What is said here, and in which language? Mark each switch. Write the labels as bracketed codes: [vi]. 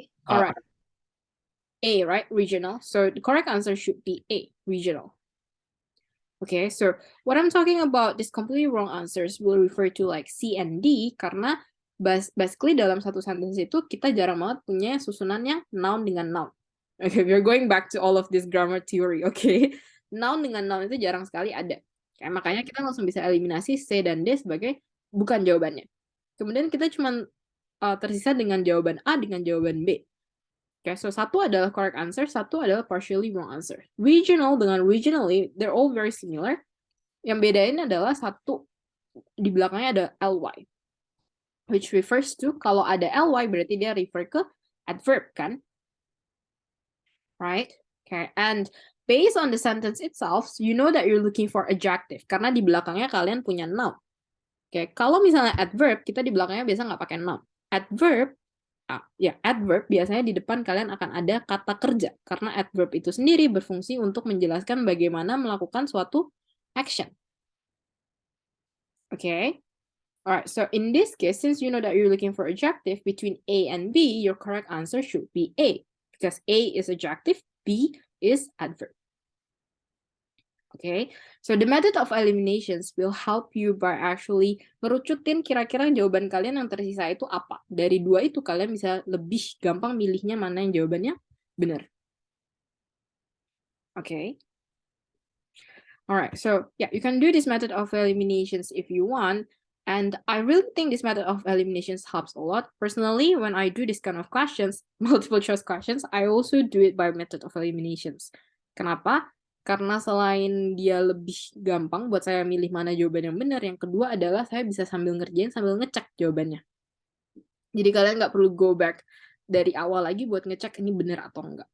[en] All right. A, right? Regional. So the correct answer should be A, regional. Okay, so what I'm talking about, these completely wrong answers will refer to like C and D, [id] karena basically dalam satu sentence itu kita jarang banget punya susunannya noun dengan noun. [en] Okay, we're going back to all of this grammar theory, okay? [id] Noun dengan noun itu jarang sekali ada. Kayak makanya kita langsung bisa eliminasi C dan D sebagai bukan jawabannya. Kemudian kita cuma tersisa dengan jawaban A dengan jawaban B. [en] Okay, so [id] satu adalah [en] correct answer, satu adalah partially wrong answer. [id] Regional dengan regionally, [en] they're all very similar. [id] Yang bedain adalah satu di belakangnya ada ly, [en] which refers to, [id] kalau ada ly berarti dia refer ke adverb kan? [en] Right? Okay, and based on the sentence itself, you know that you're looking for adjective [id] karena di belakangnya kalian punya noun. Okay, kalau misalnya adverb, kita di belakangnya biasa nggak pakai noun. Adverb biasanya di depan kalian akan ada kata kerja karena adverb itu sendiri berfungsi untuk menjelaskan bagaimana melakukan suatu action. [en] Okay. All right. So in this case, since you know that you're looking for adjective between A and B, your correct answer should be A because A is adjective, B is adverb. Okay, so the method of eliminations will help you by actually [id] ngerucutin kira-kira jawaban kalian yang tersisa itu apa. [en] Dari dua itu kalian bisa lebih gampang milihnya mana yang jawabannya benar. Okay. Alright, so yeah, you can do this method of eliminations if you want. And I really think this method of eliminations helps a lot. Personally, when I do this kind of questions, multiple choice questions, I also do it by method of eliminations. [id] Kenapa? Karena selain dia lebih gampang buat saya milih mana jawaban yang benar, yang kedua adalah saya bisa sambil ngerjain sambil ngecek jawabannya. Jadi kalian nggak perlu [en] go back [id] dari awal lagi buat ngecek ini benar atau enggak.